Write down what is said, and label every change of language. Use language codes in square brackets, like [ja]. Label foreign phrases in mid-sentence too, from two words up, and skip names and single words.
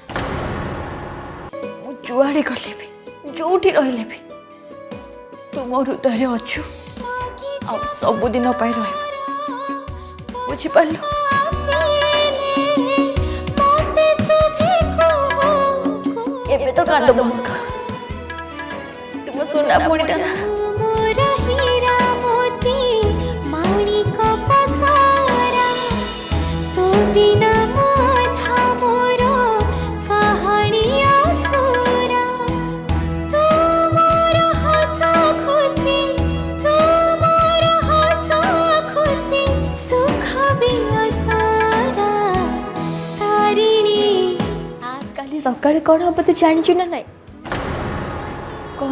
[or] ମୁଁ ଯୁଆଡ଼େ ଗଲେ ବି ଯୋଉଠି ରହିଲେ ବି ତୁ ମୋ ହୃଦୟରେ ଅଛୁ ଆଉ ସବୁଦିନ ପାଇଁ ରହିବୁ। ବୁଝିପାରିଲୁ? ଏବେ ତ କାନ୍ଦ ବନ୍ଦ କର। ତୁମ ସୁନା ଭଉଣୀଟା ନା [spv] ମୋରା ହୀରା ମୋତି ମାଣିକ ପସାରା ତୋ ବିନା ମୋଧା ମୋରୋ କହାଣୀ ଅଧୂରା ତୁ ମୋର ହଂସ ଖୁସି ତୁ ମୋର ହଂସ ଖୁସି ସୁଖ ଭି ଅସାରା ତାରିଣୀ [or] କାଲି ସକାଳେ କ'ଣ ହବ ତୁ ଜାଣିଛୁ ନା ନାଇଁ? କ'ଣ?